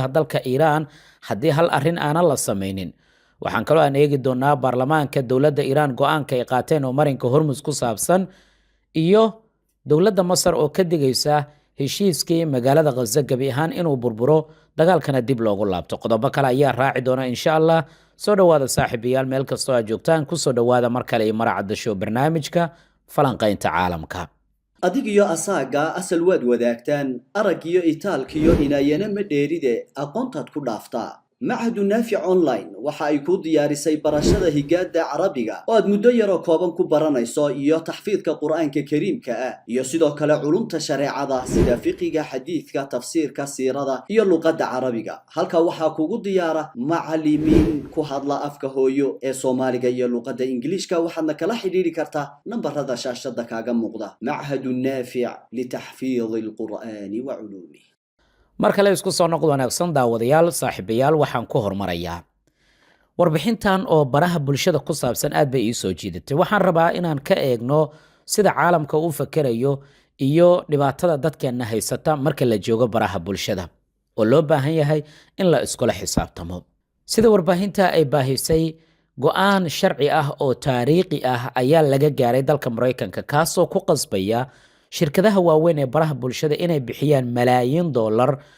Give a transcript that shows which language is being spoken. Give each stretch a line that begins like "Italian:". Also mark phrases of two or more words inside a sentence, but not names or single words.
Somali: dalka Iiraan haddii hal arrin aan la samaynin waxaan kaloo aan eegi doonaa baarlamaanka dowladda Iiraan go'aanka ay qaateen oo marinka Hormuz ku saabsan iyo dowladda Masar oo ka digaysa heshiiskii magaalada Gaza gabi ahaan inuu burburo dagaalkana dib loogu laabto qodobo kale ayaa raaci doona
Arabic: إن شاء الله
Somali: soo dhawaada saaxiibayaal meel kastoo aad joogtaan ku soo dhawaada mar kale maracada show barnaamijka falanqaynta caalamka adigiyo asaaga asal waad wadaagtaan aragiyo itaalkiyo inayana ma dheeride aqoontaad ku dhaaftaa معهد نافع أونلاين waxa ay ku diyaarisay barashada higaada Carabiga oo aad muddo yar oo kooban ku baranayso iyo taxfiidka Quraanka Kariimka ah iyo sidoo kale culumta shareecada sida fiqiga xadiidka tafsiirka siirada iyo luqadda Carabiga halka waxa kugu diyaara macallimiin ku hadla afka hooyo ee Soomaaliga iyo luqadda Ingiriiska waxaadna kala xiriiri kartaa nambarada shaashada kaaga muuqda معهد نافع لتحفيظ القرآن وعلومه marka la isku soo noqdo wanaagsan daawadayaal saaxiibayaal waxaan ku hormarayaa warbixintan oo baraha bulshada ku saabsan aad bay ii soo jiidatay waxaan rabaa inaan ka eegno sida caalamka uu fakarayo iyo dhibaatada dadkeena haysata marka la joogo baraha bulshada oo loo baahan yahay in la iskula xisaabtamo sida warbaahinta ay baahisay go'aan sharci ah oo taariikhi ah ayaa laga gaaray dalka Mareykanka kaasoo ku qasbaya shirkadaha waaweyn ee baraha bulshada inay bixiyaan malaayiin dollar